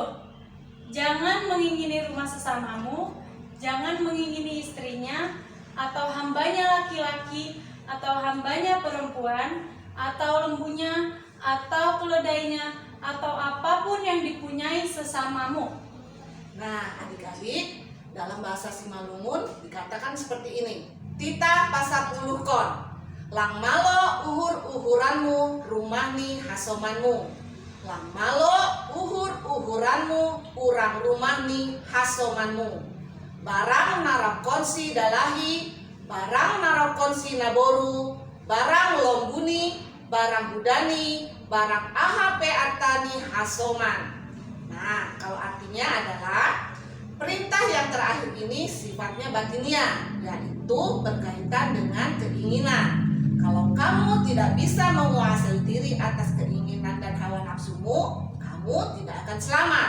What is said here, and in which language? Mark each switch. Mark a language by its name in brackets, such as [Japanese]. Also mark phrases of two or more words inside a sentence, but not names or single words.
[Indonesian] Jangan mengingini rumah sesamamu, jangan mengingini istrinya, atau hambanya laki-laki, atau hambanya perempuan, atau lembunya, atau keledainya, atau apapun yang dipunyai sesamamu. Nah, adik-adik, dalam bahasa Simalungun dikatakan seperti ini. [Batak Simalungun] Titah pasapuluh kon. Lang malo uhur-uhuranmu, rumahni hasomanmu. Lang malo uhur-uhuranmu, urang rumahni hasomanmu. Barang narakonsi dalahi, barang narakonsi naboru, barang lombuni, barang budani, barang ahape artani hasoman. [Indonesian] Nah, kalau artinya adalah perintah yang terakhir ini sifatnya batiniah, yaitu berkaitan dengan keinginan. Kalau kamu tidak bisa menguasai diri atas keinginan dan hawa nafsumu, kamu tidak akan selamat.